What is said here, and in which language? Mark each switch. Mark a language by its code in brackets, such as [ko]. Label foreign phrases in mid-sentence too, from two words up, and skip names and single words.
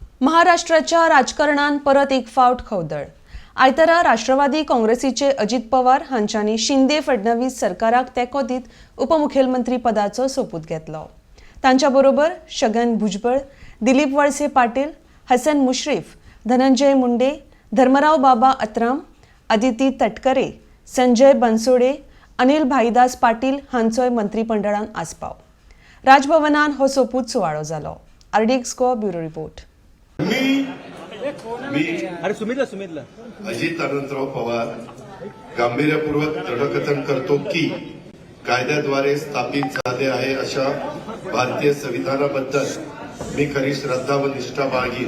[kok] महाराष्ट्राच्या राजकारणात परत एक फावट खवदळ। आयतारा राष्ट्रवादी काँग्रेसीचे अजित पवार हांच्यांनी शिंदे फडणवीस सरकाराक तेको दीत उपमुख्यमंत्री पदाचो सोपूत घेतलो। तांच्या बरोबर छगन भुजबळ, दिलीप वळसे पाटील, हसन मुश्रीफ, धनंजय मुंडे, धर्मराव बाबा अत्राम, अदिती तटकरे, संजय बनसोडे, अनिल भाईदास पाटील हांचोय मंत्रिमंडळान आस्पाव। राजभवनान हो सोपूत सुवाळो जालो। आरडीएक्स को ब्युरो रिपोर्ट। सुमितला [mr] अजित अनंतराव पवार गांभीर्यपूर्वक दृढकथन करतो की कायद्याद्वारे स्थापित झाले आहे अशा भारतीय संविधानाबद्दल मी खरी श्रद्धा व निष्ठा बाळगीन।